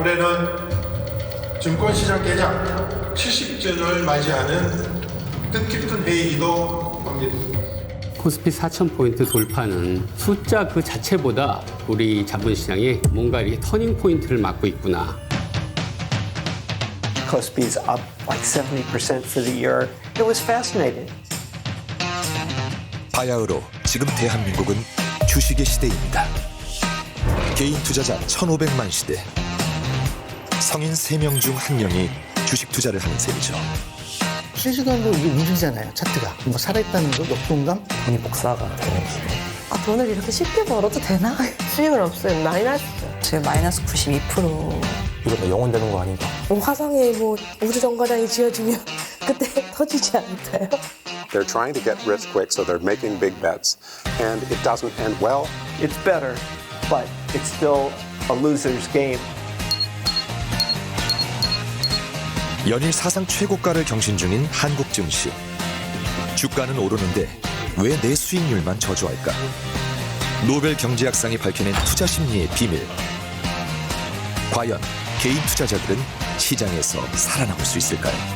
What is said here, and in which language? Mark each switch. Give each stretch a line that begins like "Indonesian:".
Korean: 올해는 증권시장 개장 70주년을 맞이하는 뜻깊은 회의이기도 합니다. 코스피 4,000포인트 돌파는 숫자 그 자체보다 우리 자본시장에 뭔가 이렇게 터닝 포인트를 맞고 있구나.
English: Kospi is up like 70% for the year. It was fascinating.
Korean: 바야흐로 지금 대한민국은 주식의 시대입니다. 개인 투자자 1,500만 시대. 성인 3명 중 1명이 주식 투자를 하는 셈이죠. 실시간으로 이게 움직이잖아요, 차트가. 뭐 살아있다는 거, 역동감? 돈이 복사가 되는 기분. 아, 돈을 이렇게 쉽게 벌어도 되나? 수익은 없어요. 마이너스죠. 지금 마이너스 92%. 이거 다 영원되는 거 아닌가? 화성에 뭐 우주 정거장이 지어지면 그때 터지지 않을까요?
English: They're trying to get rich quick, so they're making big bets. And it doesn't end well. It's better, but it's still a loser's game.
Korean: 연일 사상 최고가를 경신 중인 한국 증시. 주가는 오르는데 왜 내 수익률만 저조할까? 노벨 경제학상이 밝혀낸 투자 심리의 비밀. 과연 개인 투자자들은 시장에서 살아남을 수 있을까요?